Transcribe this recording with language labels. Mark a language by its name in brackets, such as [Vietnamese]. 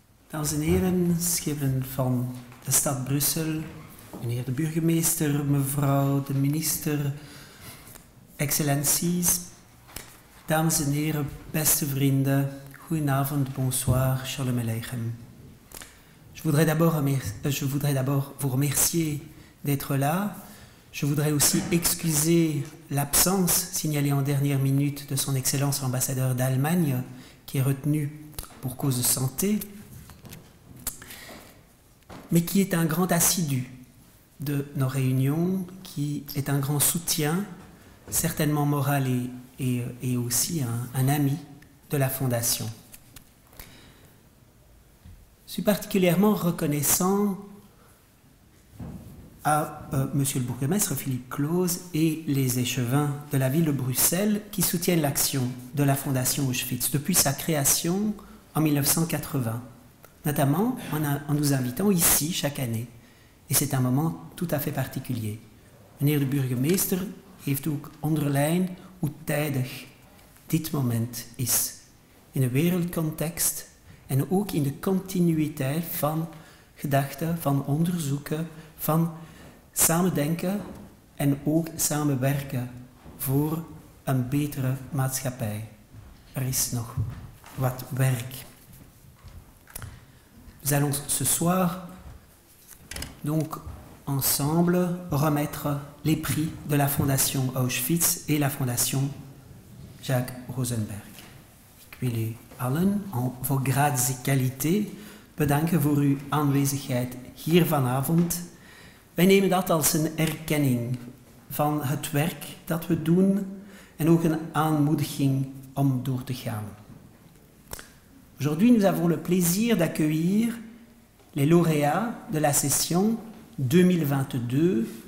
[Dutch] Dames en heren, schipper van de stad Brussel, meneer de burgemeester, mevrouw de minister, excellenties, dames en heren, beste vrienden, goedenavond, bonsoir, shalom aleichem. [French] Je voudrais d'abord vous remercier d'être là. Je voudrais aussi excuser l'absence signalée en dernière minute de son Excellence l'ambassadeur d'Allemagne, qui est retenu pour cause de santé, mais qui est un grand assidu de nos réunions, qui est un grand soutien, certainement moral et aussi un ami de la Fondation. Je suis particulièrement reconnaissant à Monsieur le bourgmestre Philippe Claus et les échevins de la ville de Bruxelles qui soutiennent l'action de la Fondation Auschwitz depuis sa création en 1980, notamment en nous invitant ici chaque année. Et c'est un moment tout à fait particulier. [Dutch] Meneer de burgemeester heeft ook onderlijn hoe tijdig dit moment is. In een wereldcontext en ook in de continuïteit van gedachten, van onderzoeken, van samen denken en ook samenwerken voor een betere maatschappij. Er is nog wat werk. [French] Nous allons ce soir donc ensemble remettre les prix de la Fondation Auschwitz et la Fondation Jacques Rosenberg. [Dutch] Ik wil u allen voor grades en kwaliteit bedanken voor uw aanwezigheid hier vanavond. Wij nemen dat als een erkenning van het werk dat we doen en ook een aanmoediging om door te gaan. [French] Aujourd'hui, nous avons le plaisir d'accueillir les lauréats de la session 2022-2023.